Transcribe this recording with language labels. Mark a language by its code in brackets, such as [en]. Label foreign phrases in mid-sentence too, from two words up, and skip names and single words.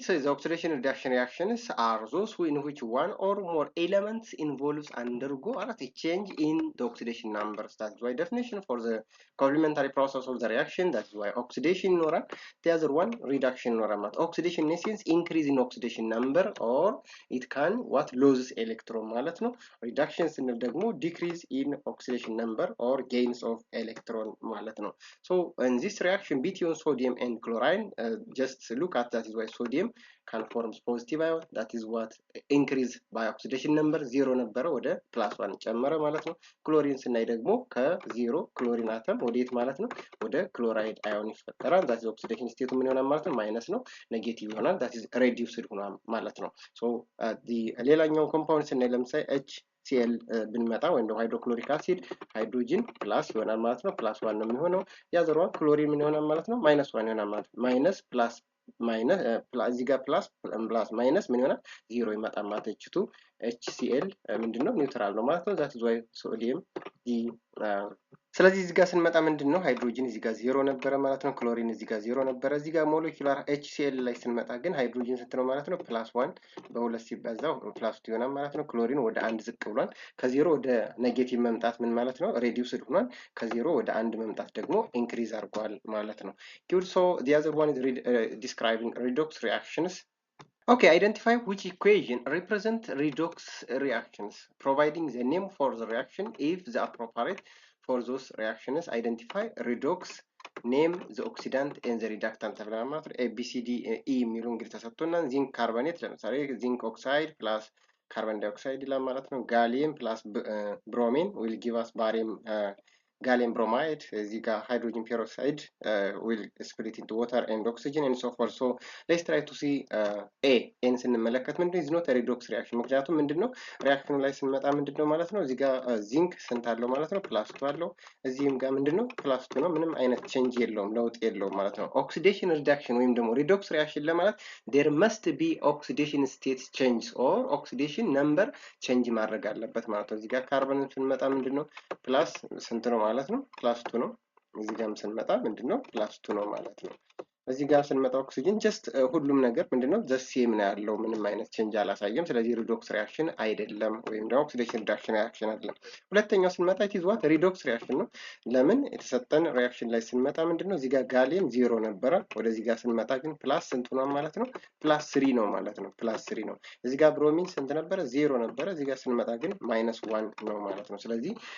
[en] So the oxidation reduction reactions are those in which one or more elements involves undergo a change in the oxidation numbers. That's why definition for the complementary process of the reaction. That's why oxidation ይኖራል። The other one reduction ይኖራል ማለት oxidation in essence increase in oxidation number or it can what loses electron [am] ማለት ነው። [en] reduction ስንል ደግሞ decrease in oxidation number or gains of electron [am] ማለት ነው። [en] So in this reaction between sodium and chlorine, just look at that is why sodium can form positive ion. That is what increase by oxidation number [am] 0 ነበረ ወደ ፕላስ 1 ጨመረ ማለት ነው። ክሎሪን ስናይ ደግሞ ከ0 ክሎሪን አተም ወዴት ማለት ነው ወደ ክሎራይድ አዮን ይፈጠራል። [en] that is oxidation state [am] ምን ይሆናል ማለት ነው ማይነስ ነው ኔጌቲቭ ይሆናል። [en] that is reduced [am] ሆኗል ማለት ነው። so ሌላኛው ኮምፓውንድ ስናይ ለምሳሌ HCl ብንመጣ ወይም ደግሞ ሃይድሮክሎሪክ አሲድ ሃይድሮጂን ፕላስ ይሆናል ማለት ነው። ፕላስ 1 ነው የሚሆነው። ያዘሯ ክሎሪን ምን ይሆናል ማለት ነው ማይነስ 1 ይሆናል ማለት ነው። ማይነስ ፕላስ ማይነስ እዚህ ጋር ፕላስ ማይነስ ምን ይሆናል 0 ይመጣል ማለት ነው። HCl ምንድነው ኒውትራል ነው ማለት ነው። [en] that is why sodium [am] ስለዚህ እዚህ ጋር ስንመጣ ምንድነው ሃይድሮጂን እዚህ ጋር 0 ነበረ ማለት ነው። ክሎሪን እዚህ ጋር 0 ነበረ። እዚህ ጋር ሞለኪውላር HCl ላይ ስንመጣ ግን ሃይድሮጂን ስንት ነው ማለት ነው ፕላስ 1 በሁለት ሲባዛው ፕላስ 2 ይሆናል ማለት ነው። ክሎሪን ወደ 1 ዝቅ ብሏል። ከ0 ወደ ኔጌቲቭ መምጣት ምን ማለት ነው ሬዲዩስድ ሆኗል። ከ0 ወደ 1 መምጣት ደግሞ ኢንክሪዝ አድርጓል ማለት ነው። [en] good so the other one is describing redox reactions. Okay, identify which equation represent redox reactions, providing the name for the reaction if the appropriate for those reactions. Identify redox, name the oxidant and the reductant [am] ተብለናል ማለት ነው። ABCD E የሚሉ እንግዲህ ተሰጥቶናል። ዚንክ ካርቦኔት ለምሳሌ ዚንክ ኦክሳይድ ፕላስ ካርቦን ዳይኦክሳይድ ይላል ማለት ነው። ጋሊየም ፕላስ ብሮሚን [en] will give us barium gallium bromide. [am] እዚህ ጋር [en] hydrogen peroxide will split into water and oxygen and so forth. So let's try to see [am] ኤን ስንመለከት ምንድነው [en] is not a redox reaction። [am] ምክንያቱም ምንድነው ሪአክሽኑ ላይ ስንመጣ ምንድነው ማለት ነው እዚህ ጋር ዚንክ ስንት አለው ማለት ነው ፕላስ 2 አለው። እዚህም ጋር ምንድነው ፕላስ 2 ነው። ምንም አይነት ቼንጅ የለውም ለውጥ የለውም ማለት ነው። ኦክሲዴሽን ሪዳክሽን ወይም ደግሞ ሪዶክስ ሪአክሽን ለማለት [en] there must be oxidation state change or oxidation number change [am] ማድረግ አለበት ማለት ነው። እዚህ ጋር ካርቦንን ስንመጣ ምንድነው ፕላስ ስንት ነው ማለት ነው ፕላስ 2 ነው። እዚህ ጋርም ስንመጣ ምንድነው ፕላስ 2 ነው ማለት ነው። እዚህ ጋር ስንመጣ ኦክሲጅን ጀስት ሁሉም ነገር ምንድነው ዘ ሴም ነው ያለው። ምንም አይነት ቼንጅ አላሳየም። ስለዚህ ሪዶክስ ሪአክሽን አይደለም ወይም ደግሞ ኦክሲዴሽን ሪዳክሽን ሪአክሽን አይደለም። ሁለተኛው ስንመጣ [en] it is what redox reaction [am] ነው። ለምን የተሰጠን ሪአክሽን ላይ ስንመጣ ምንድነው እዚህ ጋር ጋሊየም 0 ነበረ። ወደዚህ ጋር ስንመጣ ግን ፕላስ ስንት ሆኗል ማለት ነው ፕላስ 3 ነው ማለት ነው። ፕላስ 3 ነው። እዚህ ጋር ብሮሚን ስንት ነበረ 0 ነበረ። እዚህ ጋር ስንመጣ ግን ማይነስ 1 ነው ማለት ነው። ስለዚህ